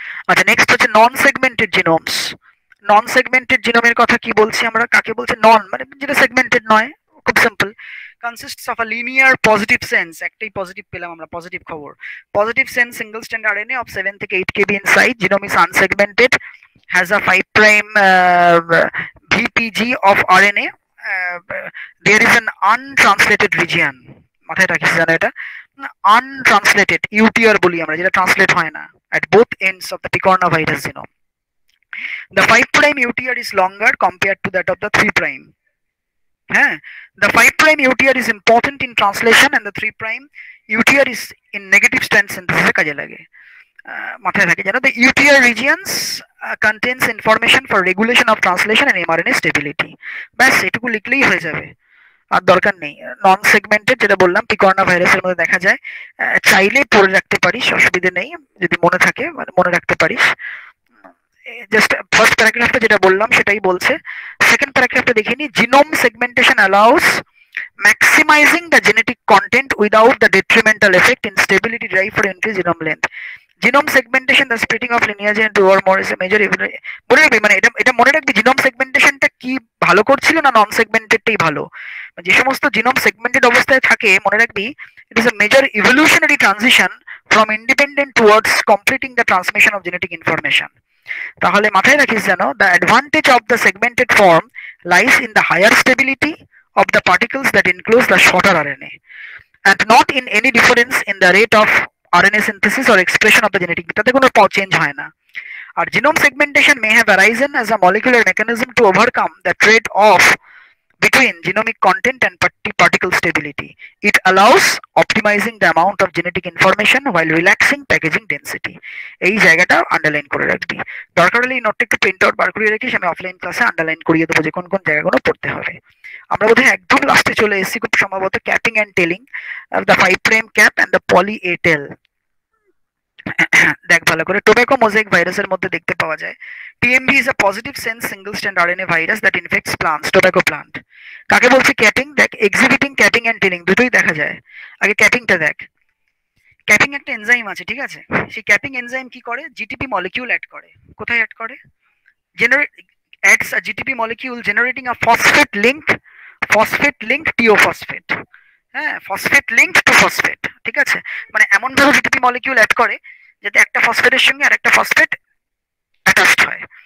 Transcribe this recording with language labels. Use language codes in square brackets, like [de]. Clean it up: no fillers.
[bn] আচ্ছা নেক্সট হচ্ছে নন সেগমেন্টেড জিনোমস। নন সেগমেন্টেড জিনোমের কথা কি বলছি আমরা, কাকে বলছি? নন মানে যেটা সেগমেন্টেড নয়, খুব simple, [en] consists of a linear positive sense, [bn] একটাই পজিটিভ পেলাম আমরা, পজিটিভ খবর, [en] positive sense single strand RNA of 7 থেকে 8 kb in size, genome is unsegmented, has a 5 prime VPG of RNA, there is an untranslated region, [bn] মাথায় রাখিস জানো এটা, [en] untranslated UTR [bn] বলি আমরা, যেটা ট্রান্সলেট হয় না, [en] at both ends of the picornavirus genome. The 5 prime UTR is longer compared to that of the 3 prime. The 5 prime UTR is important in translation and the 3 prime UTR is in negative strand synthesis [bn] কাজে লাগে, মাথায় থাকে জানো। [en] The UTR regions contains information for regulation of translation and mRNA stability. [bn] ব্যাস এটুকু লিখলেই হয়ে যাবে, আর দরকার নেই। নন সেগমেন্টেড যেটা বললাম পিকর্না ভাইরাসের মধ্যে দেখা যায়, চাইলে পড়ে রাখতে পারিস, অসুবিধা নেই, যদি মনে থাকে মনে রাখতে পারিস। জাস্ট ফার্স্ট প্যারাগ্রাফটা যেটা বললাম সেটাই বলছে। [en] Second প্যারাগ্রাফটা দেখিনি, genome segmentation allows maximizing the genetic content without the detrimental effect in stability derived from increased genome length. Genome segmentation, the splitting of lineage into two or more is a major [bn] মনে রাখবি, মানে এটা মনে রাখবি, genome সেগমেন্টেশনটা কি ভালো করছিল না নন সেগমেন্টেডটাই ভালো। যে সমস্ত জিনোম সেগমেন্টেড অবস্থায় থাকে মনে রাখবি, [en] it is a major evolutionary transition from independent towards completing the transmission of genetic information. [bn] তাহলে মাথায় রাখিস জানো, [en] the advantage of the segmented form lies in the higher stability of the particles that enclose the shorter RNA and not in any difference in the rate of RNA synthesis or expression of the genetic, [bn] তাতে কোনো change হয় না। [en] আর genome segmentation may have arisen as a molecular mechanism to overcome the trade-off between genomic content and particle stability. It allows optimizing the amount of genetic information while relaxing packaging density. [bn] এই জায়গাটা underline করে রাখবি, দরকার হলে এই নোটটা একটু print out বার করে রাখিস, আমি অফলাইন ক্লাসে আন্ডারলাইন করিয়ে দেবো যে কোন কোন জায়গাগুলো পড়তে হবে। আমরা বোধহয় একদম লাস্টে চলে এসেছি খুব সম্ভবত, [en] Capping and tailing, the 5 prime cap and the poly A tail. [bn] দেখ ভালো করে, টোব্যাকো মোজাইক ভাইরাসের মধ্যে দেখতে পাওয়া যায় [en] TMV is a positive sense single strand RNA virus that infects plants, tobacco plant. [bn] কাকে বলছে? ক্যাপিং। দেখ এক্সিবিটিং ক্যাপিং এন্ড টেলিং দুটোই দেখা যায়। আগে ক্যাপিংটা দেখ, ক্যাপিং একটা এনজাইম আছে, ঠিক আছে, সেই ক্যাপিং এনজাইম কি করে? জিটিপি মলিকিউল অ্যাড করে। কোথায় অ্যাড করে? [en] adds a GTP molecule generating a phosphate linked thiophosphate, phosphate linked to phosphate, [bn] ঠিক আছে, মানে এমন ভাবে জিটিপি মলিকিউল অ্যাড করে যাতে একটা ফসফেটের সঙ্গে আরেকটা ফসফেট অ্যাটাচড হয়।